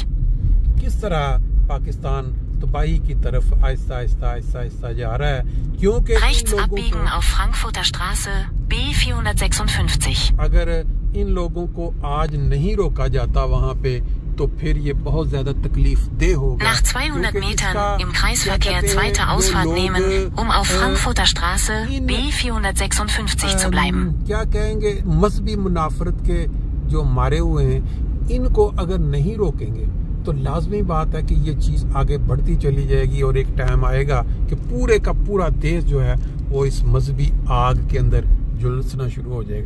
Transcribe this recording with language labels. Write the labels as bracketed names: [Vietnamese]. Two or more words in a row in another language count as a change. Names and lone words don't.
[Urdu] کس طرح پاکستان تباہی کی طرف آہستہ آہستہ آہستہ آہستہ جا رہا ہے، کیونکہ [German] Rechts abbiegen auf Frankfurter Straße B456. [Urdu] اگر ان لوگوں کو آج نہیں روکا جاتا وہاں پہ تو پھر یہ بہت زیادہ تکلیف دہ ہوگا۔ [German] Nach 200 Metern im Kreisverkehr zweite Ausfahrt nehmen, auf Frankfurter Straße B456 zu bleiben. [Urdu] کیا کہیں گے، مذہبی منافرت کے جو مارے ہوئے ہیں، ان کو اگر نہیں روکیں گے تو لازمی بات ہے کہ یہ چیز آگے بڑھتی چلی جائے گی، اور ایک ٹائم آئے گا کہ پورے کا پورا دیش جو ہے وہ اس مذہبی آگ کے اندر جلسنا شروع ہو جائے گا۔